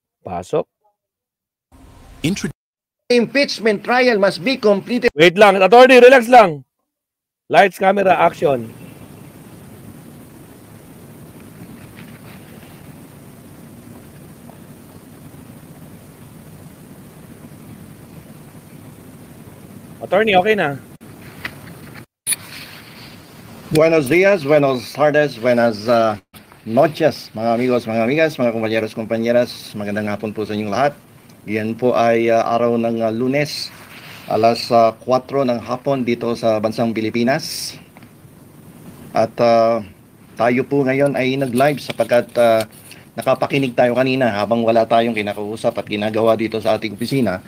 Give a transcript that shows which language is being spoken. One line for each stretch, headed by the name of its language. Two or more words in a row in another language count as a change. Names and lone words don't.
Filipino: Pasok.
English: Impeachment trial must be completed.
Filipino: Wait lang, attorney, relax lang.
English: Lights, camera, action. Attorney, okay na.
Spanish: Buenos días, buenos tardes, buenas noches,
Filipino: mga amigos, mga amigas, mga kumpanyeros, kumpanyeras. Magandang hapon po sa inyong lahat. Yan po ay araw ng Lunes, alas 4 ng hapon dito sa bansang Pilipinas. At tayo po ngayon ay nag-live sapagkat nakapakinig tayo kanina habang wala tayong kinakausap at ginagawa dito sa ating opisina.